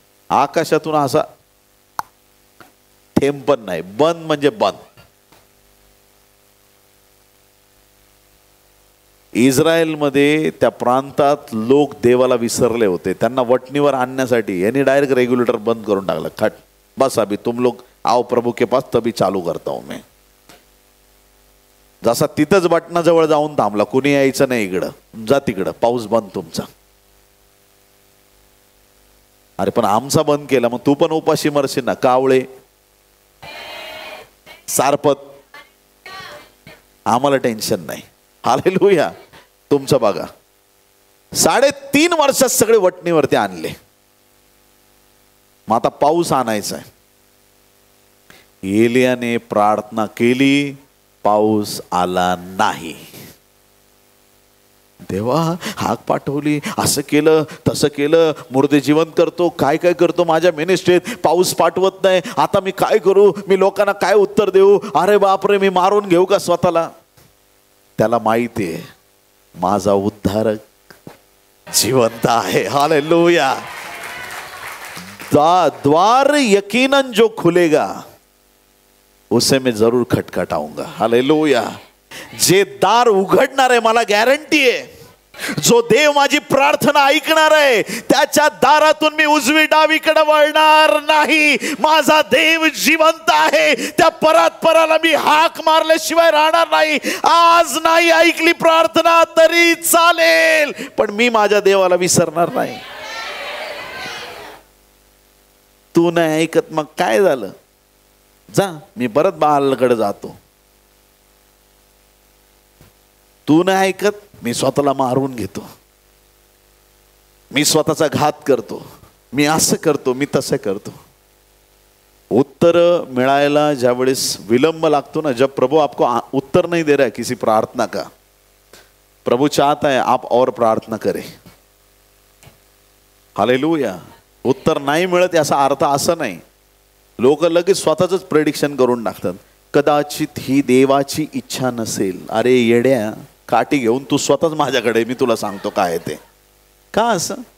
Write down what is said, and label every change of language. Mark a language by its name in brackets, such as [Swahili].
[Marathi] आकाशातून असा थेंब पण नाही. बंद म्हणजे बंद. इस्रायलमध्ये त्या प्रांतात लोक देवाला विसरले होते. त्यांना वटणीवर आणण्यासाठी यांनी डायरेक्ट रेग्युलेटर बंद करून टाकला. [Hindi] खट बस, अभी तुम लोग आओ प्रभू के पास तभी चालू करता हूं मैं. [Marathi] जसा तिथंच बटनाजवळ जाऊन थांबला, कुणी यायचं नाही इकडं, जा तिकडं, पाऊस बंद तुमचा. अरे पण आमचा बंद केला, मग तू पण उपाशी मरशील ना. कावळे, सारपत, आम्हाला टेन्शन नाही. हालेलुया. तुमचं बघा, 3.5 वर्षात सगळे वटणीवरती आणले. मग आता पाऊस आणायचा आहे. एलियाने प्रार्थना केली, पाऊस आला नाही. देवा हाक पाठवली, असं केलं तसं केलं, मुर्दे जिवंत करतो, काय काय करतो माझ्या मिनिस्ट्रीत, पाऊस पाठवत नाही. आता मी काय करू? मी लोकांना काय उत्तर देऊ? अरे बापरे, मी मारून घेऊ का स्वतःला? त्याला माहिती आहे माझा उद्धारक जिवंत आहे. हालेलुया. [Hindi] द्वार यकीनन जो खुलेगा उसे मैं जरूर खटखटाऊंगा. हालेलुया. [Marathi] जे दार उघडणार आहे मला गॅरंटी आहे, जो देव माझी प्रार्थना ऐकणार आहे त्याच्या दारातून मी उजवी डावीकडे वळणार नाही. माझा देव जिवंत आहे. त्या परात्पराला मी हाक मारल्याशिवाय राहणार नाही. आज नाही ऐकली प्रार्थना तरी चालेल, पण मी माझ्या देवाला विसरणार नाही. तू नाही ऐकत, मग काय झालं? जा, मी परत बाळाकडे जातो. तू नाही ऐकत, मी स्वतःला मारून घेतो, मी स्वतःचा घात करतो, मी असं करतो, मी तसं करतो. उत्तर मिळायला ज्यावेळेस विलंब लागतो ना, [Hindi] जब प्रभु आपको उत्तर नहीं दे रहा है किसी प्रार्थना का, प्रभु चाहता है आप और प्रार्थना करें. हालेलुया. [Marathi] उत्तर नाही मिळत याचा अर्थ असं नाही. लोक लगेच स्वतःच प्रेडिक्शन करून टाकतात, कदाचित ही देवाची इच्छा नसेल. अरे येड्या, काठी घेऊन तू स्वतःच माझ्याकडे, मी तुला सांगतो काय ते. का असं?